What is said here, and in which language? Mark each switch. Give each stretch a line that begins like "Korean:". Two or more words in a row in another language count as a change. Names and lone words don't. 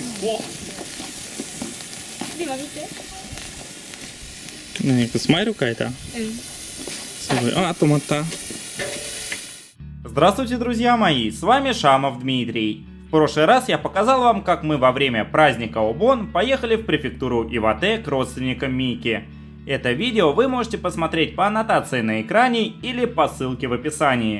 Japanese: 今見て。何かスマイル書いた？すごい。あ、止まった。
Russian: Здравствуйте, друзья мои, с вами Шамов Дмитрий. В прошлый раз я показал вам, как мы во время праздника Обон поехали в префектуру Ивате к родственникам Мики. Это видео вы можете посмотреть по аннотации на экране или по ссылке в описании.